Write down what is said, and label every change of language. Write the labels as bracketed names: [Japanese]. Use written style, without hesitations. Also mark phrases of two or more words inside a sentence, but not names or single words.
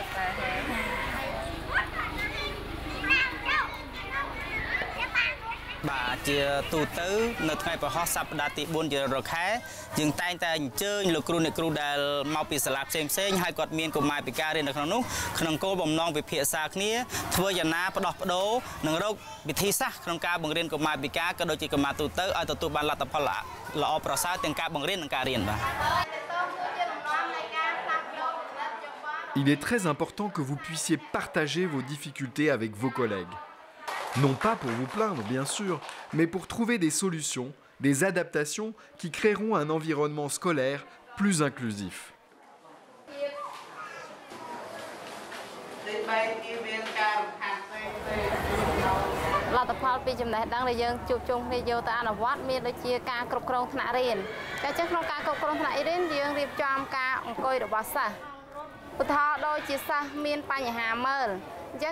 [Khmer] បាទជាទូទៅនៅថ្ងៃប្រហោះសប្តាហ៍ទី4ជារខែយើងតែងតែអញ្ជើញលោកគ្រូអ្នកគ្រូដែលមកពីសាលាផ្សេងហើយគាត់មានកុមារពិការរៀននៅក្នុងនោះក្នុងគោលបំណងពិភាក្សាគ្នាធ្វើយ៉ាងណាផ្ដោះប្ដូរនិងរកវិធីសាស្ត្រក្នុងការបង្រៀនកុមារពិការក៏ដូចជាកុមារទូទៅឲ្យទទួលបានលទ្ធផលល្អប្រសើរទាំងការបង្រៀននិងការរៀនបាទ [French] Il est très important que vous puissiez partager vos difficultés avec vos collègues. Non pas pour vous plaindre, bien sûr, mais pour trouver des solutions, des adaptations qui créeront un environnement scolaire plus inclusif. [Khmer] លទ្ធផលពីចំណេះដឹងដែលយើងជួបជុំគ្នាយកទៅអនុវត្តមានដូចជាការគ្រប់គ្រងថ្នាក់រៀនតែចឹងក្នុងការគ្រប់គ្រងថ្នាក់រៀនយើងរៀបចំការអង្គុយរបស់សិស្សឧទាហរណ៍ដូចជាសិស្សមានបញ្ហាមើលអញ្ចឹង